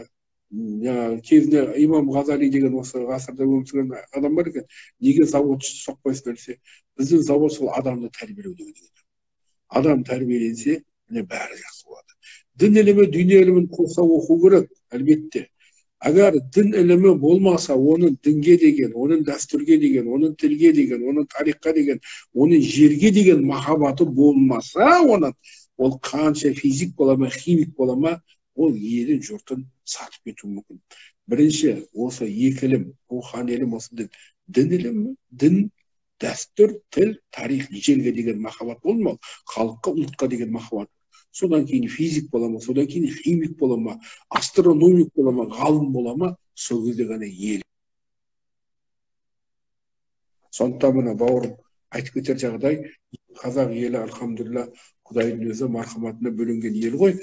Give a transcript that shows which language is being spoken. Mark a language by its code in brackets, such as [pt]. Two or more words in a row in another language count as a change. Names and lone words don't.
[kk] Кезінде имам Ғазали деген осы ғасырда өмір сүрген адам бар екен, неге завод соқпайсыздар десе, біздің завод сол адамды тәрбиелеу деген. Адам тәрбиеленсе, міне бәрі жақсы болады. Дін ілімі, дүние ілімін қоса оқу керек, әлбетте. [uz] Agar din ilimi bo'lmasa, onun dinge деген, onun dasturga деген, onun tilga деген, onun tarixqa деген, onun yerga деген muhabbati bo'lmasa, onun ol qancha fizik bo'lama, ximik bo'lama, ol yerin jurtin satib ketuvi mumkin. Birinchi, o'sha екі ilm, ruhoniy ilm olsa din ilmi, din, dastur, til, tarix, yerga деген muhabbat bo'lmadi, xalqqa, ulutqa деген muhabbat. [kk] Содан кейін физик болама, содан кейін химик болама, астрономик болама, ғалым болама, сол кезде ғана ел. Сондықтан мына бауырым айтып кетер жағдай, қазақ елі алхамдулилла Құдайдың өзі мархаматына бөлінген ел ғой.